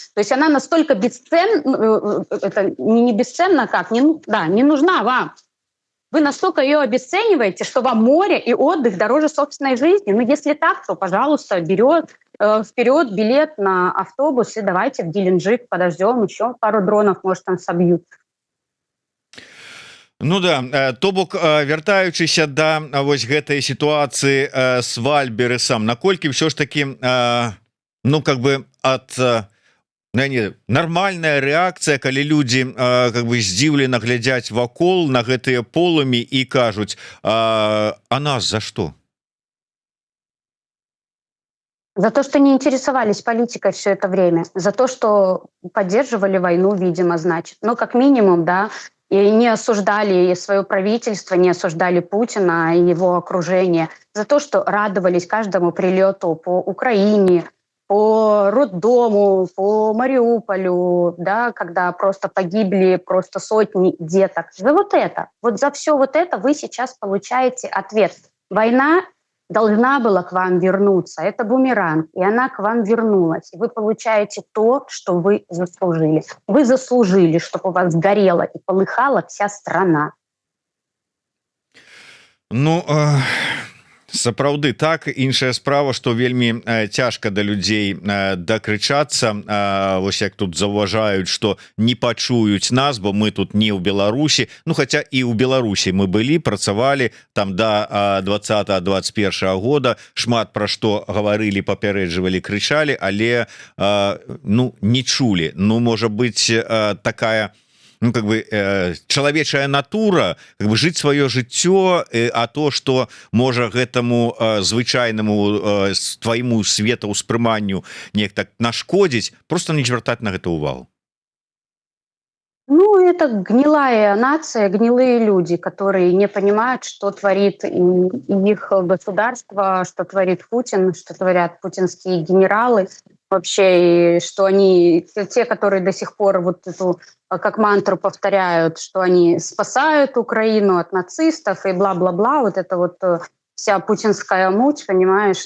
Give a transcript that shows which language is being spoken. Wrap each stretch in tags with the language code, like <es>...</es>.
<ru>То есть она настолько бесценна, это не бесценна как, не нужна вам. Вы настолько ее обесцениваете, что вам море и отдых дороже собственной жизни. Ну, если так, то, пожалуйста, вперед билет на автобус и давайте в Геленджик подождем, еще пару дронов, может, там собьют.</ru> <be>Ну да, то бок, вяртаючыся да вось гэтай сітуацыі с Вальбересам, наколькі ўсё ж таки, ну как бы ад нармальная рэакцыя, калі людзі как бы здзіўлена глядзяць вакол на гэтыя полымі і кажуць, а нас за што?</be> <ru>За то, что не интересовались политикой все это время, за то, что поддерживали войну, видимо, значит. Ну, как минимум, да, и не осуждали свое правительство, не осуждали Путина и его окружение, за то, что радовались каждому прилету по Украине, по роддому, по Мариуполю, да, когда просто погибли просто сотни деток. За вот это, вот за все вот это вы сейчас получаете ответ. Война должна была к вам вернуться. Это бумеранг, и она к вам вернулась. И вы получаете то, что вы заслужили. Вы заслужили, чтобы у вас горела и полыхала вся страна.</ru> <be>Ну, сапраўды так, іншая справа, што вельмі цяжка да людзей дакрычацца. Вось як тут заўважаюць, што не пачуюць нас, бо мы тут не ў Беларусі. Ну, хаця і ў Беларусі мы былі, працавалі там да 20-21 года, шмат пра што гаварылі, папярэджвалі, крычалі, але ну, не чулі. Ну, можа быць, такая, ну, как бы чалавечая натура, как бы жыць сваё жыццё, а то, што можа гэтаму звычайнаму твайму светаўспрыманню неяк так нашкодзіць, просто не звяртаць на гэта ўвагу.</be> <ru>Ну, это гнилая нация, гнилые люди, которые не понимают, что творит их государство, что творит Путин, что творят путинские генералы. Вообще, и что они, те, которые до сих пор вот эту как мантру повторяют, что они спасают Украину от нацистов и бла-бла-бла, вот это вот вся путинская муть, понимаешь?</ru>